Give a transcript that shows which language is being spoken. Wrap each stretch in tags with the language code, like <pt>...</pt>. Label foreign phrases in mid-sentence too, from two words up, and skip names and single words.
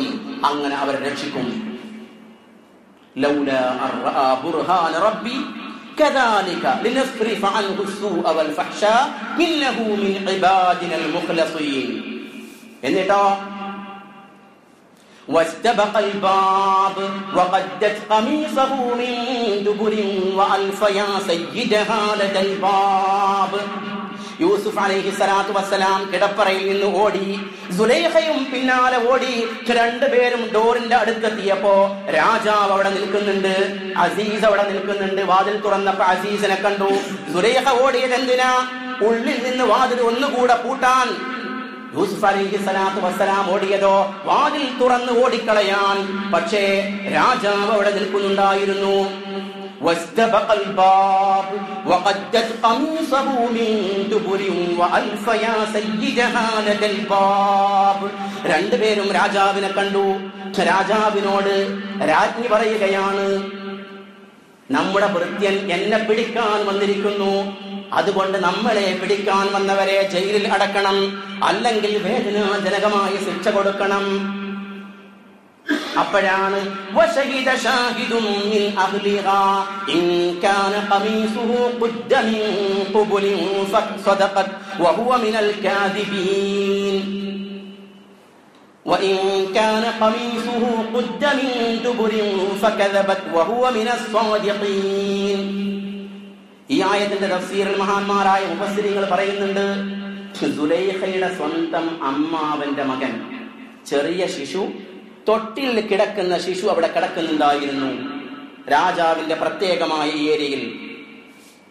<ml>അങ്ങനെ അവരെ രക്ഷിക്കും.</ml> <ar>لولا أن رأى برهان ربي كذلك لنصرف عنه السوء والفحشاء إنه من عبادنا المخلصين. എന്നിട്ടോ واستبق الباب وقدت قميصه من دبر وألف يا سيدها لدى الباب.</ar> <ml>യൂസുഫ് അലൈഹിസ്സലാത്തു വസ്സലാം കിടപ്പറയിൽ നിന്ന് ഓടി, സുലൈഖയും പിന്നാലെ ഓടി. രണ്ടുപേരും ഡോറിന്റെ അടുത്തെത്തിയപ്പോ രാജാവ് അവിടെ നിൽക്കുന്നുണ്ട്, അസീസ് അവിടെ നിൽക്കുന്നുണ്ട്. വാതിൽ തുറന്നപ്പോ അസീസിനെ കണ്ടു. സുലൈഖ ഓടിയത് എന്തിനാ? ഉള്ളിൽ നിന്ന് വാതിൽ ഒന്നുകൂടെ പൂട്ടാൻ. യൂസുഫ് അലൈഹിസ്സലാത്തു വസ്സലാം ഓടിയതോ വാതിൽ തുറന്ന് ഓടിക്കളയാൻ. പക്ഷേ രാജാവ് അവിടെ നിൽക്കുന്നുണ്ടായിരുന്നു.</ml> <ar>واستبق الباب وقدت قميصه من دبر وألف يا سيدها لدى الباب.</ar> <ml>രണ്ടുപേരും രാജാവിനെ കണ്ടു. രാജാവിനോട് രാജ്ഞി പറയുകയാണ്, നമ്മുടെ ഭൃത്യൻ എന്നെ പിടിക്കാൻ വന്നിരിക്കുന്നു. അതുകൊണ്ട് നമ്മളെ പിടിക്കാൻ വന്നവരെ ജയിലിൽ അടക്കണം, അല്ലെങ്കിൽ വേദനാജനകമായ ശിക്ഷ കൊടുക്കണം.</ml> <ar>അപ്പോഴാണ് وشهد شاهد من أهلها إن كان قميصه قد من قبل فصدقت وهو من الكاذبين وإن كان قميصه قد من دبر فكذبت وهو من الصادقين.</ar> <ml>ഈ ആയത്തിന്റെ തഫ്സീറിൽ മഹാന്മാരായ മുഫസ്സിറുകൾ പറയുന്നുണ്ട്, സുലൈഖയുടെ സ്വന്തം അമ്മാവന്റെ മകൻ, ചെറിയ ശിശു, തൊട്ടിൽ കിടക്കുന്ന ശിശു അവിടെ കിടക്കുന്നുണ്ടായിരുന്നു രാജാവിന്റെ പ്രത്യേകമായ ഏരിയയിൽ.</ml>